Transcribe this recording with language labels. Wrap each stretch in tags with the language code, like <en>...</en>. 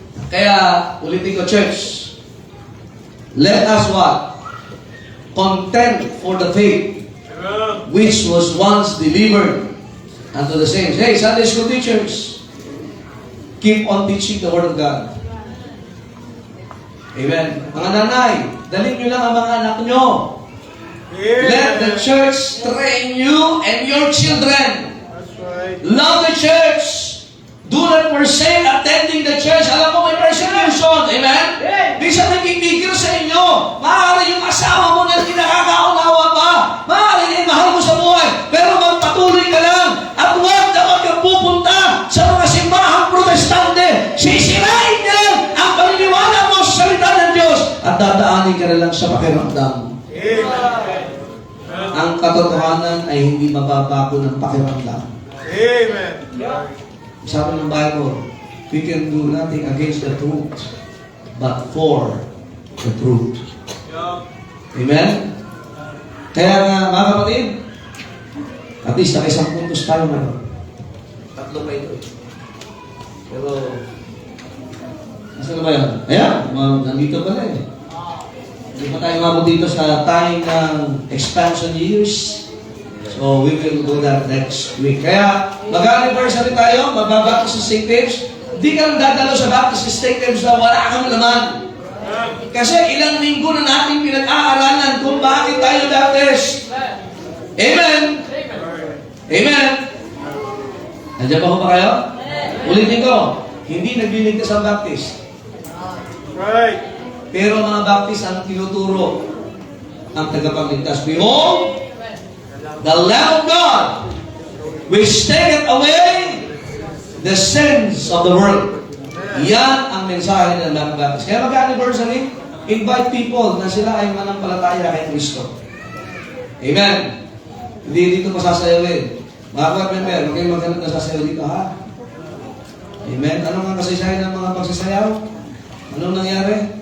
<tl>Kaya, ulitin ko, church,</tl> <en>let us what? Contend for the faith which was once delivered unto the saints. Hey, Sunday school teachers, keep on teaching the Word of God.</en> <tl>Amen. Mga nanay, dalhin nyo lang ang mga anak nyo</tl> <en>Let the church train you and your children. That's right. Love the church. Do not forsake attending the church.</en> <tl>Alam mo, may persecution. Amen? Minsan nagpipigil sa inyo. Maaari yung asawa mo na hindi nakakaunawa pa. Maaari yung mahal mo sa buhay. Pero magpatuloy ka lang. At huwag kang pupunta sa mga simbahang protestante. Sisirain niya ang paniniwala mo sa salita ng Diyos. At dadaanin ka na lang sa pakiramdam. Amen. Ang katotohanan ay hindi mababago ng pakiramdam. Amen. Sabi ng Bible,</tl> <en>we can do nothing against the truth, but for the truth.</en> <tl>Amen? Kaya nga, mga kapatid, at least naka-isang puntos tayo ngayon. Tatlo pa ito. Pero, nasa na ba yan? Ayan, nandito pala eh. Hindi pa tayo mabot dito sa time ng expansion years.</tl> <en>So, we will do that next week.</en> <tl>Kaya, mag-anniversary tayo, magbabaptist sa St. James. Hindi ka lang dadalo sa Baptist St. James na wala kang laman. Kasi ilang linggo na natin pinag-aaralan kung bakit tayo Baptist. Amen? Amen? Nandiyan pa ko ba kayo? Ulitin ko, hindi nagliligtas ang Baptist.</tl> <en>Right.</en> <tl>Pero mga Baptist ang tinuturo ang tagapagligtas.</tl> <en>Behold, the Lamb of God, which taketh away the sins of the world.</en> <tl>Yan ang mensahe ng Lamb of God. Kaya mag-anniversary,</tl> <en>invite people</en> <tl>na sila ay manampalataya kay Kristo. Amen. Hindi dito pasasayawin. Mga club member, huwag kayong maghanap na sasayaw dito, ha? Amen. Ano nga kasaysayan ng mga pagsasayaw? Anong nangyari?</tl>